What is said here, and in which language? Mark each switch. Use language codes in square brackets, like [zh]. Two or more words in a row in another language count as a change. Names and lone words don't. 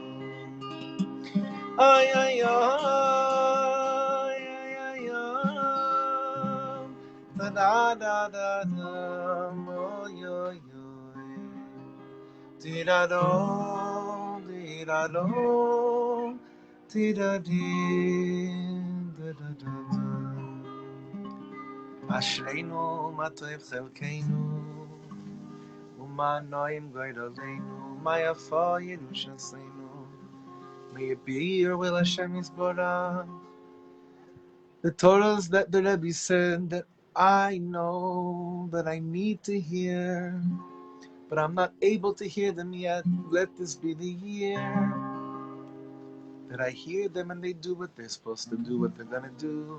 [he] Ay ay ay ay ay, da da da da da, mo yo yo, di da do, di da do, di da di. אשרינו מה טוב חלקנו ומה נעים גורלנו מה יפה ירושלים. [en] May it be your will, [he] Hashem Yisborach. [en] The Torahs that the Rebbe said that I know that I need to hear, but I'm not able to hear them yet. Let this be the year that I hear them and they do what they're supposed to do, what they're going to do.